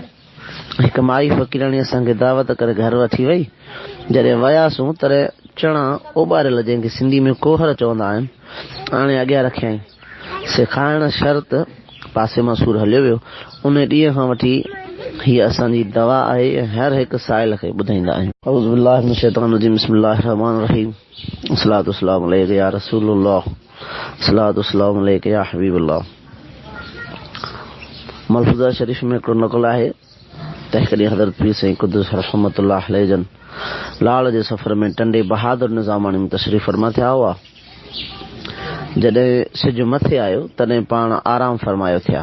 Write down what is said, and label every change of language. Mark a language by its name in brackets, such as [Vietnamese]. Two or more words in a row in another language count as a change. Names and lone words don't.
[Sindhi] हिकु माई फ़क़ीराणी असांखे दावत करे घर वठी वई। जॾहिं वियासीं तॾहिं चणा ओॿारियल जंहिंखे सिंधी में कोहर चवंदा आहिनि हाणे अॻियां रखियईं। सेखारण शर्त पासे मां सूर हलियो वियो। उन ॾींहं खां वठी हीअ असांजी दवा आहे ऐं हर हिकु साइल खे ॿुधाईंदा आहियूं। [Arabic] أعوذ بالله من الشيطان الرجيم بسم الله الرحمن الرحيم الصلاة والسلام عليك يا رسول الله الصلاة والسلام عليك يا حبيب الله. [Sindhi] मलफूज़ा शरीफ में हिकिड़ो नक़ल आहे त हिकु ॾींहुं हज़रत पीर साईं क़ुद्दुस [Arabic] رحمة الله عليه [Sindhi] जन लाड़ जे सफ़र में टंडे बहादुर निज़ामाणी में तशरीफ़ फरमा थिया हुआ। जॾहिं सिज मथे आयो तॾहिं पाण आराम फरमायो थिया।